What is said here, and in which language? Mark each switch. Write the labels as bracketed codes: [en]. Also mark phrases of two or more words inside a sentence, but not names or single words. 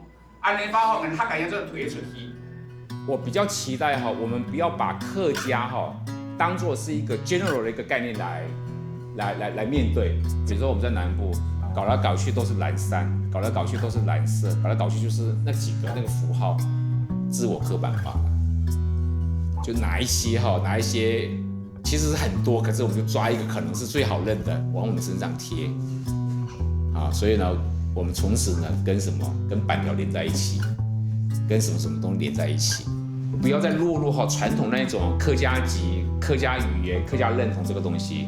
[zh] 安尼話客家語就推出去。我比較期待我們不要把客家當作是一個 general 的一個概念來面對。比如說我們在南部。搞來搞去都是藍山，搞來搞去都是藍色，搞來搞去就是那幾個那個符號，自我刻板化了。就哪一些，其實是很多，可是我們就抓一個可能是最好認的，往我們身上貼。所以呢，我們從此呢跟什麼，跟板條連在一起，跟什麼什麼東西連在一起，不要再落入傳統那種客家籍、客家語言、客家認同這個東西。